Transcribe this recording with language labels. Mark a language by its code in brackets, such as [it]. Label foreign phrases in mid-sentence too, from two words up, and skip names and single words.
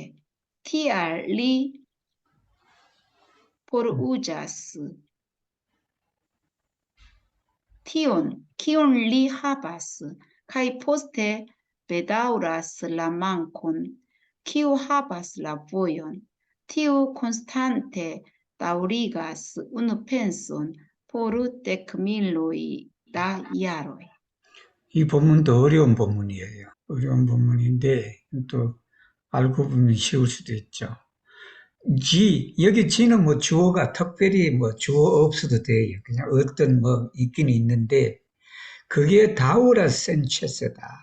[eo] Tial li foruzas tion, kiun li havas, kaj poste bedaŭras la mankon. Kiu havas la vojon, tiu konstante daŭrigas unu penson por 10,000 da jaroj. [ko] 이 본문도 어려운 본문이에요. 어려운 본문인데 또 알고 보면 쉬울 수도 있죠. 여기 지는 뭐 주어가 특별히 뭐 주어 없어도 돼요. 그냥 어떤 뭐 있긴 있는데 그게 다우라 센체스다.